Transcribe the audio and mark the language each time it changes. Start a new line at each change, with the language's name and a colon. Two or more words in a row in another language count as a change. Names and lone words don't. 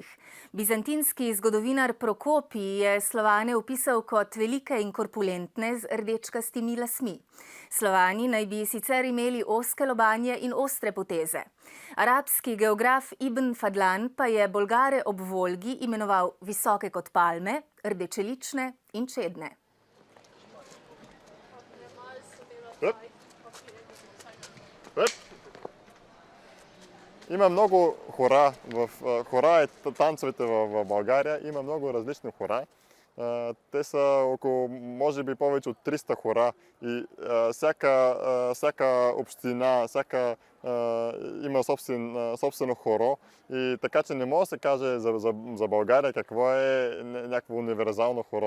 Slovenian: Bizantinski zgodovinar Prokopij je Slovane opisal kot velike in korpulentne z rdečkastimi lasmi. Slovani naj bi sicer imeli ozke lobanje in ostre poteze. Arabski geograf Ibn Fadlan pa je Bolgare ob Volgi imenoval visoke kot palme, rdečelične in čedne.
Bulgarian: Има много хора, хора е танцовете в България, има много различни хора. Те са около, може би, повече от 300 хора и всяка община, има собствено хоро и така че не може да се каже за България какво е някакво универсално хоро.